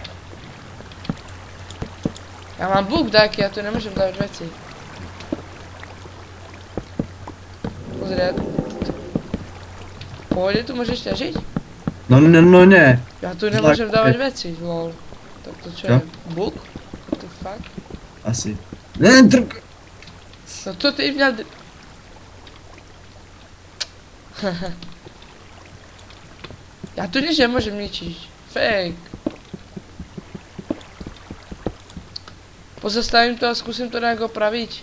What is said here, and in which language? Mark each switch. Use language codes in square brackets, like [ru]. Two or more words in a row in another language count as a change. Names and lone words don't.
[sk] Ja mám bug dáky, ja tu nemôžem dávať veci. Pozri, ja... Pôjde, tu môžeš ťažiť? No ne. Ja tu nemôžem dávať veci, lol. Tak to čo Čo? je? [en] Bug? What the fuck? [sk] Asi. Ne, drk. No to ty mňa... Ja tu nič nemôžem ničiť. Fake. Pozastavím to a skúsim to nejak opraviť.